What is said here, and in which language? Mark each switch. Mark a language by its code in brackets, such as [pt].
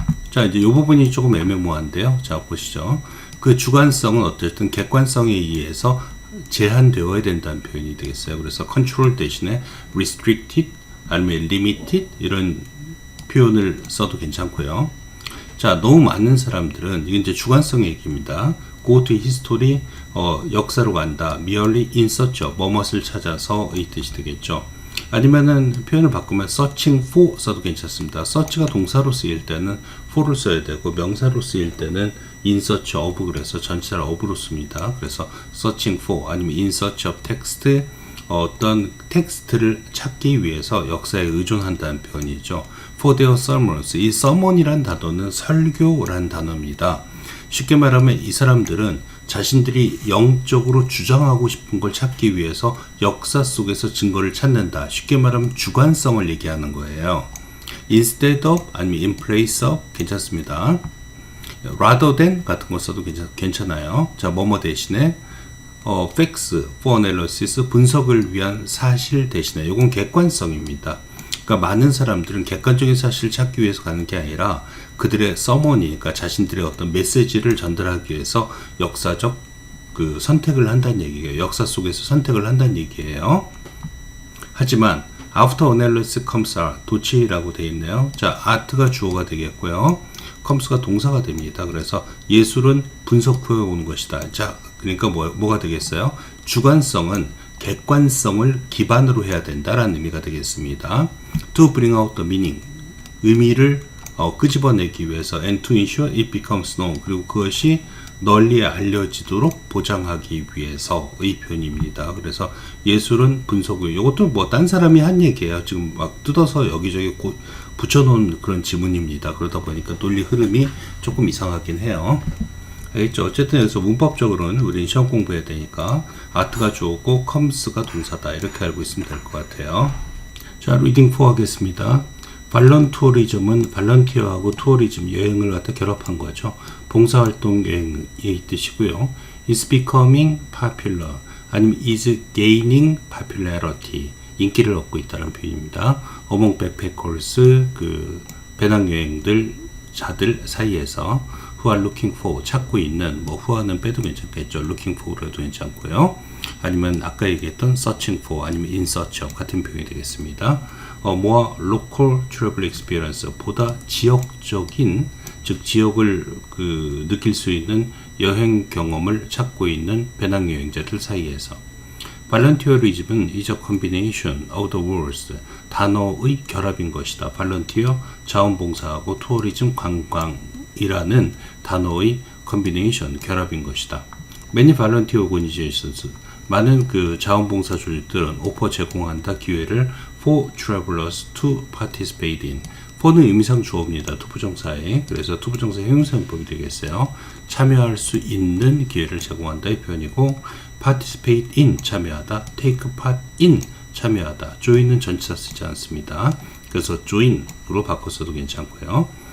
[ko] 자, 이제 이 부분이 조금 애매모호한데요. 자, 보시죠. 그 주관성은 어쨌든 객관성에 의해서 제한되어야 된다는 표현이 되겠어요. 그래서 control 대신에 restricted 아니면 limited 이런 표현을 써도 괜찮고요. 자, 너무 많은 사람들은 이게 이제 주관성 얘기입니다. [en] go to history [ko] 역사로 간다. [en] merely in search of [ko] 뭐뭇을 찾아서 이 뜻이 되겠죠. 아니면은 표현을 바꾸면 searching for 써도 괜찮습니다. search가 동사로 쓰일 때는 for를 써야 되고 명사로 쓰일 때는 in search of 그래서 전치사를 of로 씁니다. 그래서 searching for 아니면 [en] in search of text [ko] 어떤 텍스트를 찾기 위해서 역사에 의존한다는 표현이죠. [en] for their sermons [ko] 이 sermon이란 단어는 설교란 단어입니다. 쉽게 말하면 이 사람들은 자신들이 영적으로 주장하고 싶은 걸 찾기 위해서 역사 속에서 증거를 찾는다. 쉽게 말하면 주관성을 얘기하는 거예요. instead of 아니면 in place of 괜찮습니다. rather than 같은 거 써도 괜찮아요. 자, 뭐뭐 대신에 [en] facts for analysis [ko] 분석을 위한 사실 대신에 이건 객관성입니다. 그러니까 많은 사람들은 객관적인 사실을 찾기 위해서 가는 게 아니라 그들의 서머니, 그러니까 자신들의 어떤 메시지를 전달하기 위해서 역사적 그 선택을 한다는 얘기예요. 역사 속에서 선택을 한다는 얘기예요. 하지만 [en] after analysis comes art, [ko] 도치라고 되어 있네요. 자, art가 주어가 되겠고요. comes가 동사가 됩니다. 그래서 예술은 분석 후에 오는 것이다. 자, 그러니까 뭐가 되겠어요? 주관성은 객관성을 기반으로 해야 된다라는 의미가 되겠습니다. [en] To bring out the meaning, [ko] 의미를 끄집어내기 위해서 [en] and to ensure it becomes known, [ko] 그리고 그것이 널리 알려지도록 보장하기 위해서의 표현입니다. 그래서 예술은 분석 후에 이것도 뭐 딴 사람이 한 얘기예요. 지금 막 뜯어서 여기저기 붙여놓은 그런 지문입니다. 그러다 보니까 논리 흐름이 조금 이상하긴 해요. 알겠죠? 어쨌든 여기서 문법적으로는 우리 시험 공부해야 되니까 아트가 주어고 comes가 동사다 이렇게 알고 있으면 될 것 같아요. 자, 리딩 4 하겠습니다. 발런투어리즘은 발런티어하고 투어리즘 여행을 갖다 결합한 거죠. 봉사활동 여행의 뜻이고요. [en] is becoming popular 아니면 is gaining popularity [ko] 인기를 얻고 있다는 표현입니다. [en] among backpackers [ko] 그 배낭여행들 자들 사이에서 [en] who are looking for [ko] 찾고 있는 뭐 who는 빼도 괜찮겠죠. looking for라도 괜찮고요. 아니면 아까 얘기했던 searching for 아니면 in search of 같은 표현이 되겠습니다. [en] more local travel experience [ko] 보다 지역적인 즉 지역을 느낄 수 있는 여행 경험을 찾고 있는 배낭여행자들 사이에서 발런티어리즘은 [en] is a combination of the words [ko] 단어의 결합인 것이다. 발런티어 자원봉사하고 투어리즘 관광이라는 단어의 combination 결합인 것이다. [en] Many volunteer organizations, [ko] 많은 그 자원봉사조직들은 오퍼 제공한다 기회를 [en] for travelers to participate in. [ko] for는 의미상 주어입니다. 투부정사에. 그래서 투부정사 형용사용법이 되겠어요. 참여할 수 있는 기회를 제공한다의 표현이고, participate in 참여하다, take part in 참여하다. join은 전치사 쓰지 않습니다. 그래서 join으로 바꿔서도 괜찮고요.